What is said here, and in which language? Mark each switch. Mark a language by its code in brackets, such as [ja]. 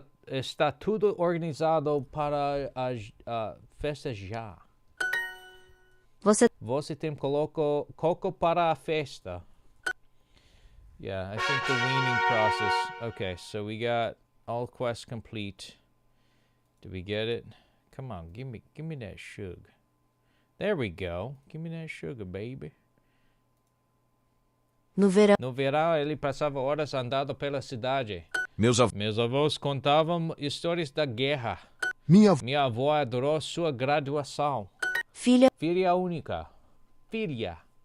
[pt] está tudo organizado para a festa já. Você tem coco para a festa. [en] Yeah, I think the weaning process. Okay, so we got all quests complete. Did we get it? Come on, give me that sugar. There we go. Give me that sugar, baby. [pt] No verão, ele passava horas andando pela cidade. Meus avós contavam histórias da guerra. Minha avó adorou sua graduação. Filha única. Filha.